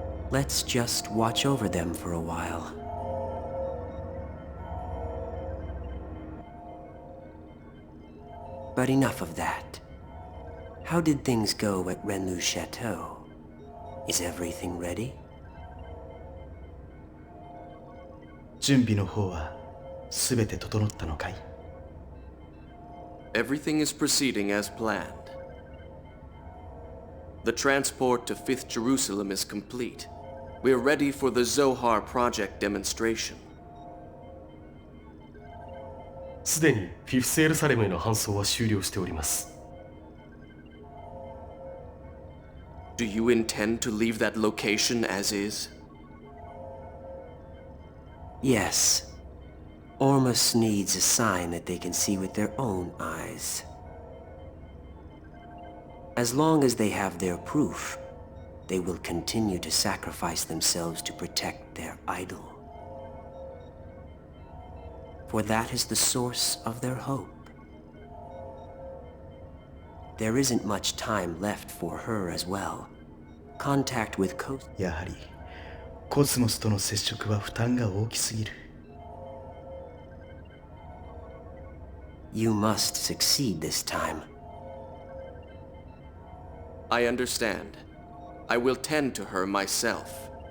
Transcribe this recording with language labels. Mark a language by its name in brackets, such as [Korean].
[English] Let's just watch over them for a while. But enough of that. How did things go at Renlu's chateau? Is everything ready? [Japanese] 準備の方は全て整ったのかい？ [English] Everything is proceeding as planned. The transport to Fifth Jerusalem is complete. We're ready for the Zohar project demonstration. [Japanese] すでにフィフスエルサレムへの搬送は終了しております。 [English] Do you intend to leave that location as is? Yes. Ormus needs a sign that they can see with their own eyes. As long as they have their proof, they will continue to sacrifice themselves to protect their idol. For that is the source of their hope. There isn't much time left for her as well. Contact with Coast... [Japanese] やはりコスモスとの接触は負担が大きすぎる。 [English] You must succeed this time. I understand. I will tend to her myself.